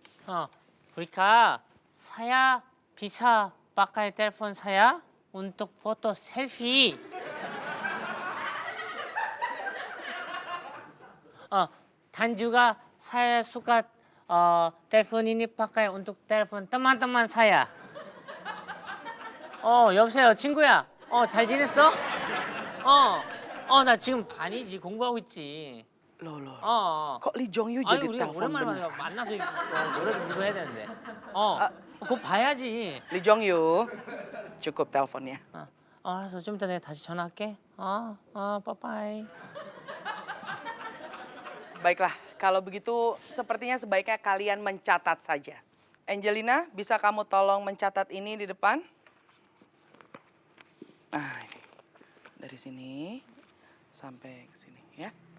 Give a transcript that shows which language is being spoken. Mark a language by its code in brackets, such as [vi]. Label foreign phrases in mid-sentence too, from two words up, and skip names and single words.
[id] Rika, saya bisa pakai telepon saya untuk foto selfie. Dan juga saya suka telepon ini pakai untuk telepon teman-teman saya. [ko] 여보세요, 친구야. 잘 지냈어? 나 지금 반이지, 공부하고 있지. [id] Loh. Kok Lee Jong Yu jadi [ko] 우리가 [id] telepon [ko] 오랜만에 [id] beneran? [ko] 만나서 노래도 부르고 해야 되는데. 그거 봐야지. [id] Lee Jong Yu, cukup teleponnya. [ko] 알았어, 좀 이따 내가 다시 전화할게. 빠빠이. [id] Baiklah, kalau begitu sepertinya sebaiknya kalian mencatat saja. Angelina, bisa kamu tolong mencatat ini di depan? Nah, ini. Dari sini sampai ke sini, ya.